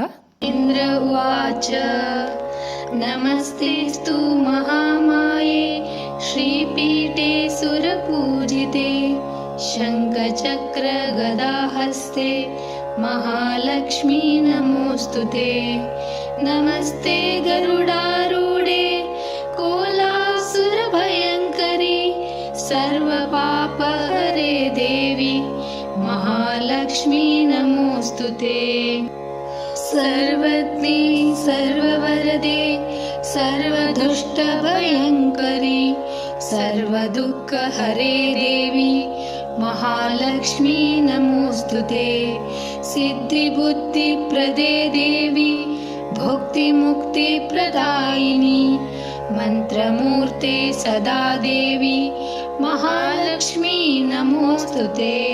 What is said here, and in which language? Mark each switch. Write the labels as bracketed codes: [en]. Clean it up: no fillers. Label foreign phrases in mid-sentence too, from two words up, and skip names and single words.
[sa] ಇಂದ್ರ ಉವಾಚ ನಮಸ್ತೆಸ್ತು ಮಹಾಮಾಯೆ ಶ್ರೀಪೀಠೆ ಸುರಪೂಜಿತೆ ಶಂಖಚಕ್ರ ಗದಾಹಸ್ತೆ ಮಹಾಲಕ್ಷ್ಮೀ ನಮೋಸ್ತುತೆ. ನಮಸ್ತೆ ಗರುಡಾರೂಢೆ ಕೋಲಾಸುರ ಭಯಂಕರಿ ಸರ್ವ ಪಾಪ ಹರೆ ದೇವಿ ಮಹಾಲಕ್ಷ್ಮೀ ನಮೋಸ್ತುತೆ. सर्वज्ञे सर्ववरदे सर्वदुष्टभयङ्करी सर्वदुःखहरे देवी महालक्ष्मी नमोस्तुते. सिद्धिबुद्धिप्रदे देवी भुक्तिमुक्तिप्रदायिनी मन्त्रमूर्ते सदा देवी महालक्ष्मी नमोस्तुते.